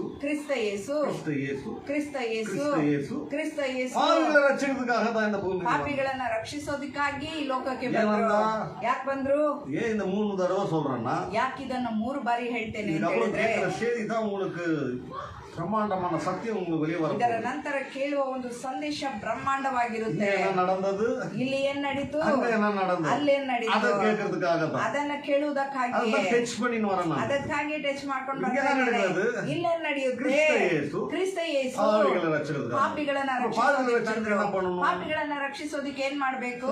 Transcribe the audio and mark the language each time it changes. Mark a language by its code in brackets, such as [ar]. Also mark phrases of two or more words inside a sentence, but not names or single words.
[kn] ಕ್ರಿಸ್ತ ಯೇಸು, ಕ್ರಿಸ್ತ ಯೇಸು, ಕ್ರಿಸ್ತ ಯೇಸು, ಕ್ರಿಸ್ತ ಯೇಸು ಪಾಪಿಗಳನ್ನ ರಕ್ಷಿಸೋದಕ್ಕಾಗಿ ಈ ಲೋಕಕ್ಕೆ ಬಂದ್ರು. ಯಾಕೆ ಬಂದ್ರು? [ta] இந்த 3 தடவை சொல்றேன்னா, [kn] ಯಾಕೆ ಇದನ್ನ 3 ಬಾರಿ ಹೇಳ್ತೇನೆ ಅಂತ ಹೇಳಿದ್ರೆ, [ta] இதான் உங்களுக்கு பிரம்மாண்டமான சத்தியம் உங்களுக்கு வெளியே வரும். [kn] ಇದರ ನಂತರ ಕೇಳುವ ಒಂದು ಸಂದೇಶ ಬ್ರಹ್ಮಾಂಡವಾಗಿರುತ್ತೆ. ಇಲ್ಲಿ ಏನ್ ನಡೀತು, ಅಲ್ಲಿ ಏನ್ ನಡೀತು, ಅದನ್ನ ಕೇಳುವುದಕ್ಕಾಗಿ ಅದಕ್ಕಾಗಿ ಟಚ್ ಮಾಡ್ಕೊಂಡು ಬರ್ತಾರೆ. ಇಲ್ಲೇನ್ ನಡೆಯುತ್ತೆ? ಕ್ರಿಸ್ತ ಯೇಸು ಪಾಪಿಗಳನ್ನ ರಕ್ಷಿಸೋದಕ್ಕೆ ಏನ್ ಮಾಡ್ಬೇಕು?